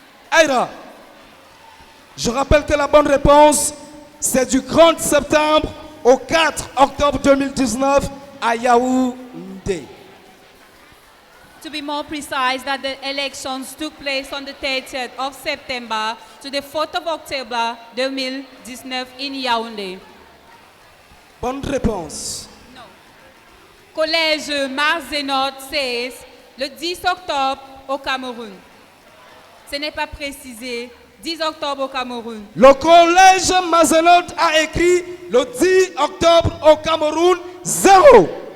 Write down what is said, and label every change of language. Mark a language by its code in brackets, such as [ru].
[fr] Aïra, je rappelle que la bonne réponse, c'est du 30 septembre au 4 octobre 2019 à Yaoundé. [en] To be more precise, that the elections took place on the 30th of September to the 4th of October 2019 in Yaoundé. [fr] Bonne réponse. Collège Marzenot 16, le 10 octobre au Cameroun. Ce n'est pas précisé. 10 octobre au Cameroun. Le collège Mazenot a écrit le 10 octobre au Cameroun 0.